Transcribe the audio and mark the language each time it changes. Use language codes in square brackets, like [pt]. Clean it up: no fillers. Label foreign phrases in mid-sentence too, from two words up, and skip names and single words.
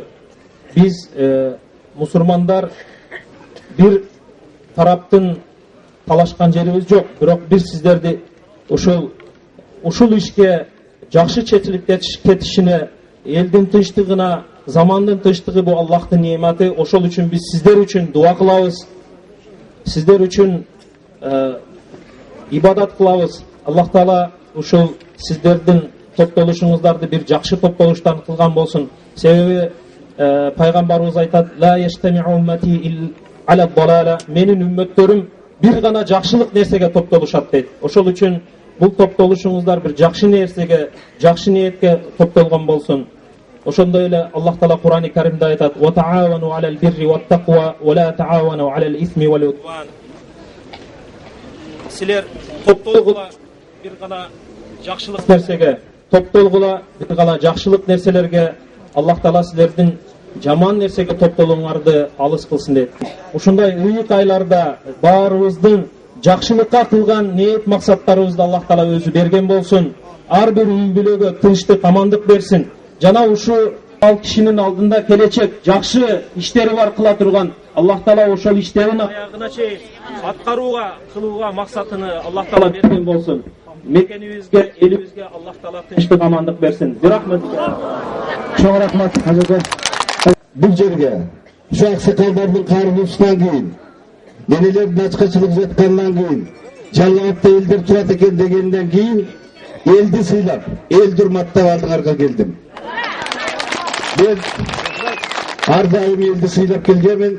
[ky] Биз мусулмандар бир тараптын талашкан жерибиз жок, бирок биз сиздерди ушул ишке жакшы чечилип кетишине, элдин тынчтыгына, замандын тынчтыгы бул Аллахтын неаматы. Ошол үчүн биз сиздер үчүн дуа кылабыз. Сиздер үчүн ибадат кылабыз. Аллах Таала ушул сиздердин топтолушуңуздарды бир жакшы топтолуштан кылган болсун. Себеби пайгамбарыбыз айтат: [ar] "لا تجتمع أمتي على ضلالة", [ky] менин үммөттөрүм бир гана жакшылык нерсеге топтолушат дейт. Ошол үчүн бул топтолушуңуздар бир жакшы нерсеге, жакшы ниетке топтолгон болсун. Ошондой эле Аллах Таала Кур'ани Каримде айтат: [ar] "وتعاونوا على البر والتقوى ولا تعاونوا على الإثم والعدوان". [ky] Силер топтолгула бир гана жакшылык нерсеге, топтолгула бир гана жакшылык нерселерге. Аллах Таала силердин жаман нерсеге топтолуңарды алыс кылсын дейт. Ушундай ыйык айларда баарыбыздын жакшылыкка кылган ниет максаттарыбызды Аллах Таала өзү берген болсун. Ар бир үй бүлөгө тынчтык, амандык берсин. Жана ушу ал кишинин алдында келечек жакшы иштери бар кыла турган Аллах Таала ошол иштерин аягына чейин аткарууга, кылууга максатыны Аллах Таала берген болсун. Мекенибизге, элибизге Аллах Таала тынчтык, амандык берсин. Рахмат. Çok rahmat Hazreti. Бул жерге ушу аксакалдардын каргыбыздан кийин, денелердин ачкачылык жаткандан кийин, жалгапты элдер турат экен дегенден кийин элди сыйлап, элди урматтап алдыңарга келдим. Мен ар дайым элди сыйлап келгенмин.